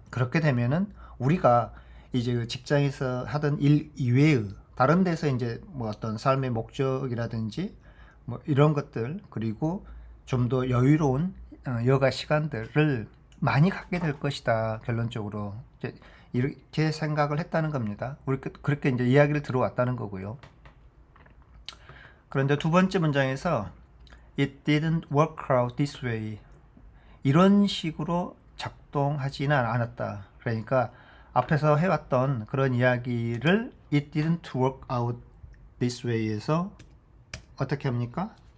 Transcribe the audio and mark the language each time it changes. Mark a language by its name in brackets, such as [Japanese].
[Korean] 그렇게 되면은 우리가 이제 그 직장에서 하던 일 이외의 다른 데서 이제 뭐 어떤 삶의 목적이라든지 뭐 이런 것들 그리고 좀 더 여유로운 여가 시간들을 많이 갖게 될 것이다. 결론적으로 이제 이렇게 생각을 했다는 겁니다. 우리 그렇게 이제 이야기를 들어왔다는 거고요. 그런데 두 번째 문장에서 [English] It didn't work out this way. [Korean] 이런 식으로 작동하지는 않았다. 그러니까 앞에서 해왔던 그런 이야기를 [English] It didn't work out this way [Korean] 에서 어떻게 합니까?